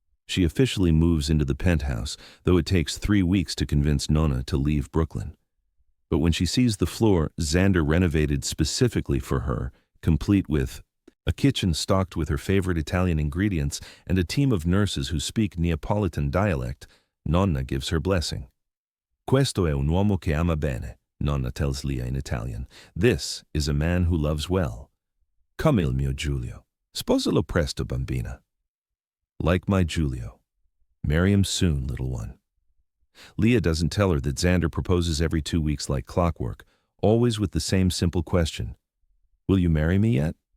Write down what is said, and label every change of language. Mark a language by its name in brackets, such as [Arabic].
[English] She officially moves into the penthouse, though it takes 3 weeks to convince Nona to leave Brooklyn. But when she sees the floor Xander renovated specifically for her, complete with a kitchen stocked with her favorite Italian ingredients and a team of nurses who speak Neapolitan dialect, Nonna gives her blessing. [Italian] Questo è un uomo che ama bene, [English] Nonna tells Leah in Italian. This is a man who loves well. [Italian] Come il mio Giulio. Sposalo presto, bambina. [English] Like my Giulio. Marry him soon, little one. Leah doesn't tell her that Xander proposes every 2 weeks like clockwork, always with the same simple question. Will you marry me yet?